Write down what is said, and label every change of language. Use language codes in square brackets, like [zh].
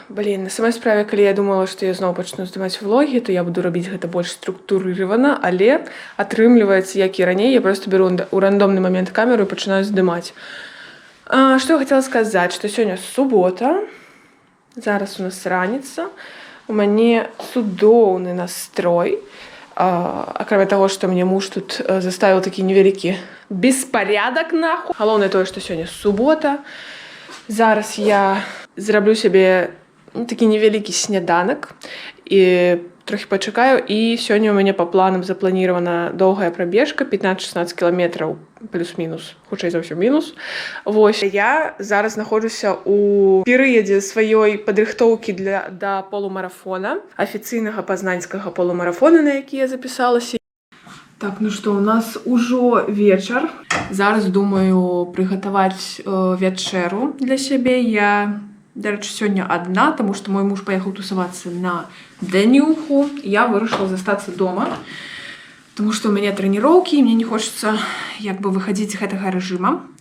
[be] Блин, на самой справе, коли я думала, что я знову почну здымаць влоги, то я буду робіць гэта больш структурировано, але атрымліваецца, як і раней, я просто беру у рандомный момент камеру и пачинаю здымаць. [ru] Что я хотела сказать, что сегодня суббота, [be] зараз у нас раніца, у мяне цудоўны настрой, акрамя [ru] того, что мне муж тут заставил такі невялікі беспорядок нахуй. [be] Галоўнае тое, што сёння субота. Зараз я зраблю сябе такі невялікі сняданак і трохі пачакаю. І сёння у мяне па планам запланіравана доўгая прабежка 15-16 кіламетраў плюс-мінус, хутчэй за ўсё мінус. Вось я зараз знаходжуся у перыядзе сваёй падрыхтоўкі да полумарафона, афіцыйнага пазнанскага полумарафона, на які я запісалася. Так, ну что, у нас ужо вечар. Зараз думаю прыгатаваць вячэру для сябе. Я, дарэчы, сёння адна, таму што мой муж паехаў тусавацца на Дэнюху. Я вырашыла застацца дома, таму што у мяне трэніроўкі, і мне не хочацца як бы выхадзіць з гэтага рэжыма.